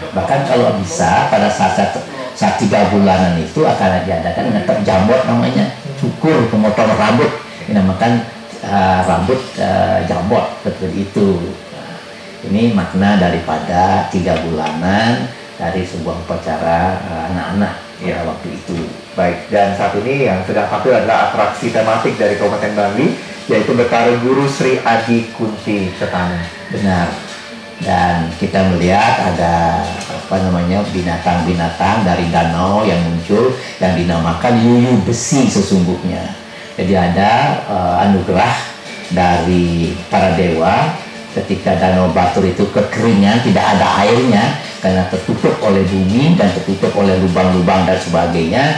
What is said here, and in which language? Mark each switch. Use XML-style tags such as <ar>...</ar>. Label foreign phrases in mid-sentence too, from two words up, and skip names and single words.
<id>Bahkan kalau bisa pada saat 3 bulanan itu akan diadakan ngetep jambot namanya, cukur pemotong rambut, dinamakan rambut jambot seperti itu. Ini makna daripada 3 bulanan dari sebuah upacara anak-anak ya waktu itu. Baik, dan saat ini yang sedang tampil adalah atraksi tematik dari Kabupaten Bangli, yaitu Betara Guru Sri Adi Kunti Ketana. Benar. Dan kita melihat ada binatang-binatang dari danau yang muncul yang dinamakan yuyu besi sesungguhnya. Jadi ada anugerah dari para dewa ketika Danau Batur itu kekeringan, tidak ada airnya karena tertutup oleh bumi dan tertutup oleh lubang-lubang dan sebagainya.</id>